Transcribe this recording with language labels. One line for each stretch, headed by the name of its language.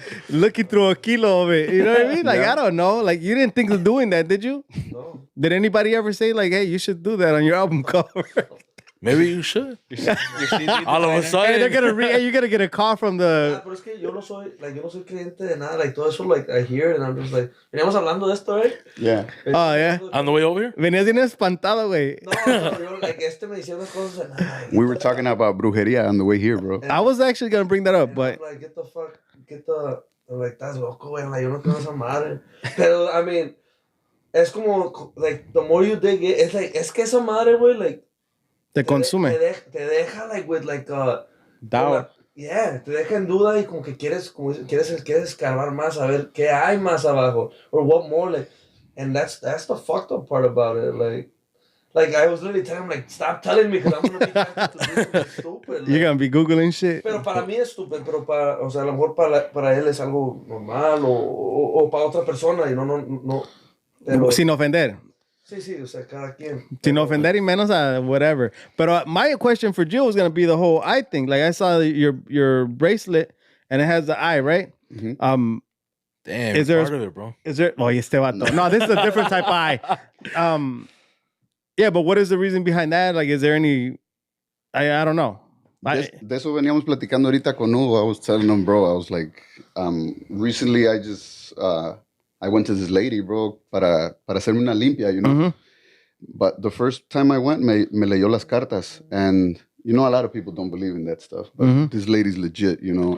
English: Looking through a kilo of it. You know what I mean? Like I don't know. Like you didn't think of doing that, did you? No. Did anybody ever say like, hey, you should do that on your album cover? Maybe you should. All of a sudden, hey, you're gonna get a call from the.
Spanish: Pero es que yo no soy creyente de nada.
English: Like
Spanish: todo eso,
English: like I hear it and I'm just like,
Spanish: veníamos hablando de esto,
English: right? Yeah. Oh yeah. On the way over here.
Spanish: Venías bien espantado, güey. No, yo like me decía unas cosas and
English: we were talking about Brujeria on the way here, bro. I was actually gonna bring that up, but like get the like
Spanish: estás loco, güey. Like yo no creo esa madre.
English: Pero I mean,
Spanish: es como
English: like the more you dig it, it's like
Spanish: es que esa madre, güey,
English: like.
Spanish: Te consume. Te deja
English: like with like doubt.
Spanish: Yeah, te deja en duda y como que quieres escarbar más a ver qué hay más abajo
English: or what more like, and that's the fucked up part about it. Like I was literally telling him like stop telling me because I'm gonna be stupid. Like, you're gonna be googling shit.
Spanish: Pero para mí es stupid, pero o sea, a lo mejor para él es algo normal o para otra persona y no. Pero, Sin ofender. sí, o sea, cada quien. Sin ofender y menos whatever.
English: But my question for Jill was going to be the whole eye thing. Like I saw your bracelet and it has the eye, right? Damn, is there part of it, bro. Is there? Oh,
Spanish: este vato.
English: No, this is a different type of eye. Yeah, but what is the reason behind that? Like, is there any? I don't know.
Spanish: De eso veníamos platicando ahorita con Hugo.
English: I was telling him, bro, I was like, recently I just, I went to this lady, bro,
Spanish: para hacerme una limpia,
English: you know? Mm-hmm. But the first time I went,
Spanish: me leyó las cartas.
English: And, you know, a lot of people don't believe in that stuff. But this lady's legit, you know?